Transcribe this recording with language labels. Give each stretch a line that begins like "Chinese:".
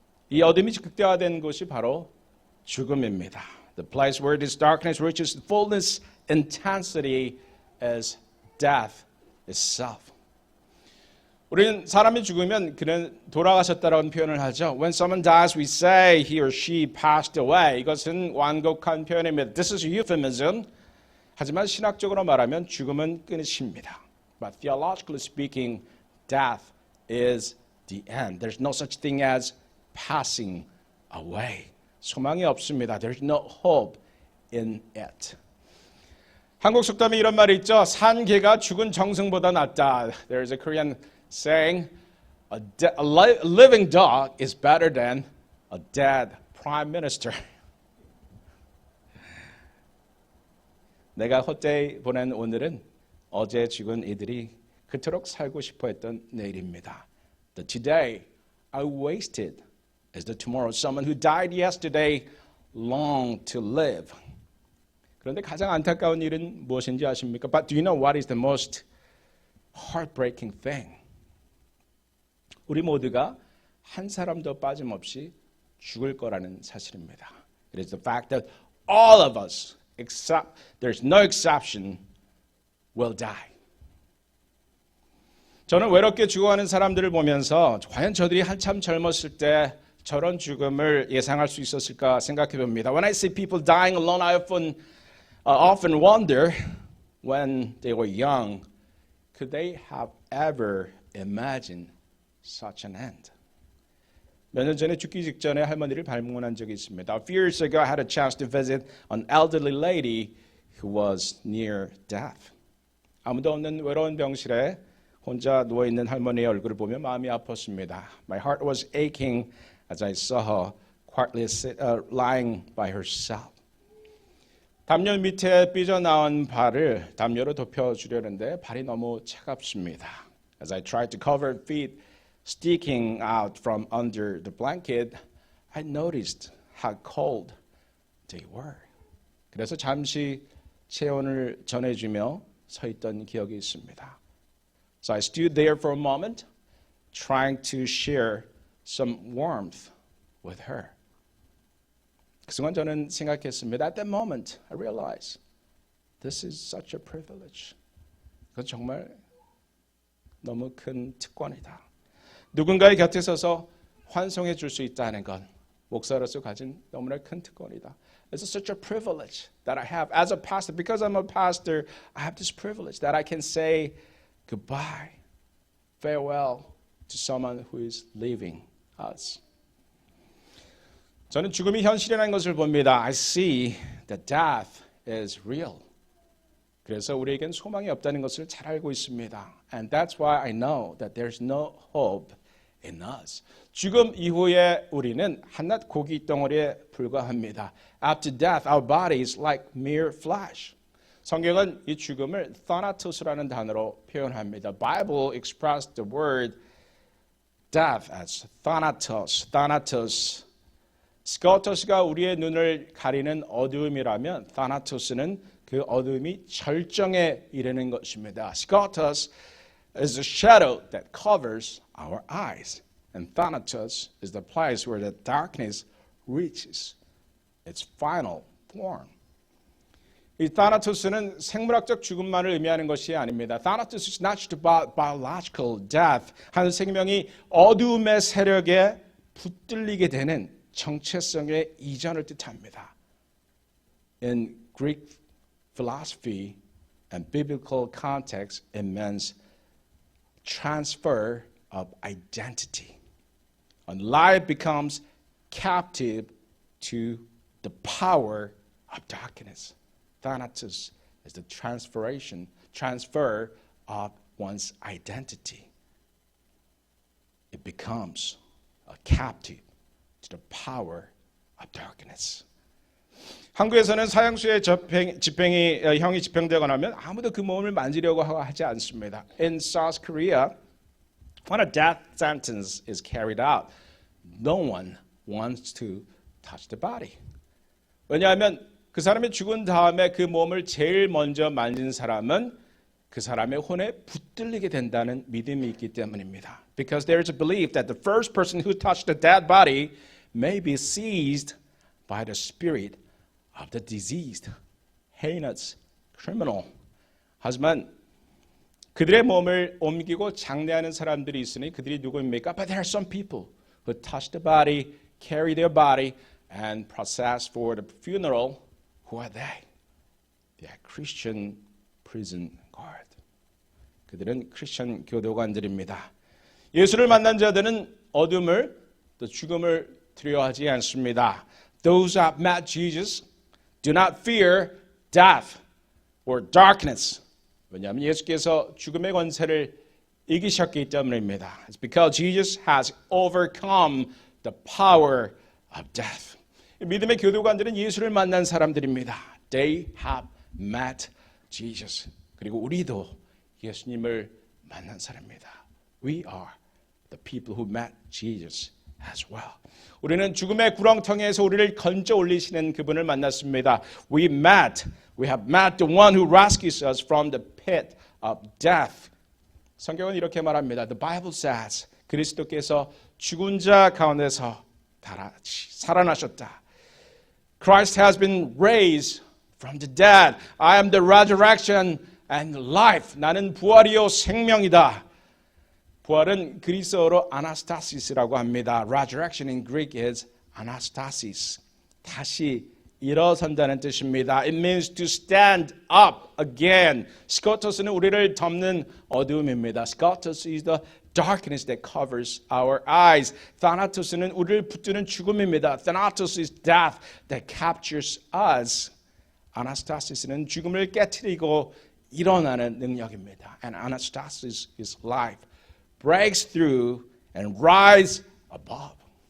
Korean: 이 어둠이 극대화된 곳이 바로 죽음입니다.
English: The place where this darkness reaches fullness intensity is death itself.
Korean: 우리는 사람이 죽으면 그는 돌아가셨다라는 표현을 하죠.
English: When someone dies, we say he or she passed away.
Korean: 이것은 완곡한 표현입니다.
English: This is a euphemism.
Korean: 하지만 신학적으로 말하면 죽음은 끝입니다.
English: But theologically speaking, death is the end. There's no such thing as passing away.
Korean: 소망이 없습니다.
English: There's no hope in it.
Korean: 한국 속담에 이런 말이 있죠. 산 개가 죽은 정승보다 낫다.
English: There's a Korean saying, a living dog is better than a dead prime minister.
Korean: 내가 헛되이 보낸 오늘은 어제 죽은 이들이 그토록 살고 싶어 했던 내일입니다.
English: The today I wasted is the tomorrow. Someone who died yesterday longed to live.
Korean: 그런데 가장 안타까운 일은 무엇인지 아십니까?
English: But do you know what is the most heartbreaking thing?
Korean: 우리 모두가 한 사람도 빠짐없이 죽을 거라는 사실입니다.
English: It is the fact that all of us, except there's no exception, will die.
Korean: 저는 외롭게 죽어가는 사람들을 보면서 과연 저들이 한참 젊었을 때 저런 죽음을 예상할 수 있었을까 생각해 봅니다.
English: When I see people dying alone, I often wonder when they were young, could they have ever imagined such an end?
Korean: 몇 년 전에 죽기 직전에 할머니를 방문한 적이 있습니다.
English: A few years ago, I had a chance to visit an elderly lady who was near death.
Korean: 아무도 없는 외로운 병실에 혼자 누워있는 할머니의 얼굴을 보며 마음이 아팠습니다.
English: My heart was aching as I saw her quietly lying by herself.
Korean: 담요 밑에 삐져나온 발을 담요로 덮여주려는데 발이 너무 차갑습니다.
English: As I tried to cover her feet sticking out from under the blanket, I noticed how cold they were.
Korean: 그래서 잠시 체온을 전해주며 서 있던 기억이 있습니다.
English: So I stood there for a moment, trying to share some warmth with her.
Korean: 그 순간 저는 생각했습니다.
English: At that moment, I realized this is such a privilege.
Korean: 그건 정말 너무 큰 특권이다. 누군가의 곁에 서서 환송해 줄 수 있다는 건 목사로서 가진 너무나 큰 특권이다.
English: It's such a privilege that I have as a pastor. Because I'm a pastor, I have this privilege that I can say goodbye, farewell to someone who is leaving us.
Korean: 저는 죽음이 현실이라는 것을 봅니다.
English: I see that death is real.
Korean: 그래서 우리에겐 소망이 없다는 것을 잘 알고 있습니다.
English: And that's why I know that there's no hope in us.
Korean: 죽음 이후에 우리는 한낱 고기 덩어리에 불과합니다.
English: After death, our body is like mere flesh.
Korean: 성경은 이 죽음을 thanatos라는 단어로 표현합니다.
English: Bible expressed the word death as thanatos. Thanatos.
Korean: 스코토스가 우리의 눈을 가리는 어두움이라면 thanatos는 그 어두움이 절정에 이르는 것입니다.
English: Scotos is the shadow that covers our eyes. And thanatos is the place where the darkness reaches its final form.
Korean: 이 타나토스는 생물학적 죽음만을 의미하는 것이 아닙니다.
English: Thanatos is not just about biological death.
Korean: 한 생명이 어두움의 세력에 붙들리게 되는 정체성의 이전을 뜻합니다.
English: In Greek philosophy and biblical context, it means transfer of identity. And life becomes captive to the power of darkness. Thanatos is the transfer of one's identity. It becomes a captive to the power of darkness.
Korean: 한국에서는 사형수의 형이 집행되거나 하면 아무도 그 몸을 만지려고 하지 않습니다.
English: In South Korea, when a death sentence is carried out, no one wants to touch the body.
Korean: 왜냐하면 그 사람이 죽은 다음에 그 몸을 제일 먼저 만진 사람은 그 사람의 혼에 붙들리게 된다는 믿음이 있기 때문입니다.
English: Because there is a belief that the first person who touched the dead body may be seized by the spirit of the diseased, heinous criminal.
Korean: 하지만 그들의 몸을 옮기고 장례하는 사람들이 있으니 그들이 누구입니까?
English: But there are some people who touch the body, carry their body, and process for the funeral. Who are they? They are Christian prison guard.
Korean: 그들은 크리스천 교도관들입니다. 예수를 만난 자들은 어둠을 또 죽음을 두려워하지 않습니다.
English: Those who have met Jesus do not fear death or darkness.
Korean: 왜냐하면 예수께서 죽음의 권세를 이기셨기 때문입니다.
English: It's because Jesus has overcome the power of death.
Korean: 믿음의 교도관들은 예수를 만난 사람들입니다.
English: They have met Jesus.
Korean: 그리고 우리도 예수님을 만난 사람입니다.
English: We are the people who met Jesus as well.
Korean: 우리는 죽음의 구렁텅이에서 우리를 건져 올리시는 그분을 만났습니다.
English: We have met the one who rescues us from the pit of death.
Korean: 성경은 이렇게 말합니다.
English: The Bible says
Korean: 그리스도께서 죽은 자 가운데서 살아나셨다.
English: Christ has been raised from the dead. I am the resurrection and life.
Korean: 나는 부활이요 생명이다. 부활은 그리스어로 아나스타시스라고 합니다.
English: Resurrection in Greek is anastasis.
Korean: 다시 일어선다는 뜻입니다.
English: It means to stand up again.
Korean: 스코토스는 우리를 덮는 어두움입니다.
English: Scotus is the darkness that covers our eyes.
Korean: Thanatos는 우리를 붙드는 죽음입니다.
English: Thanatos is death that captures us.
Korean: Anastasis는 죽음을 깨트리고 일어나는 능력입니다.
English: And anastasis is life. Breaks through and rise above.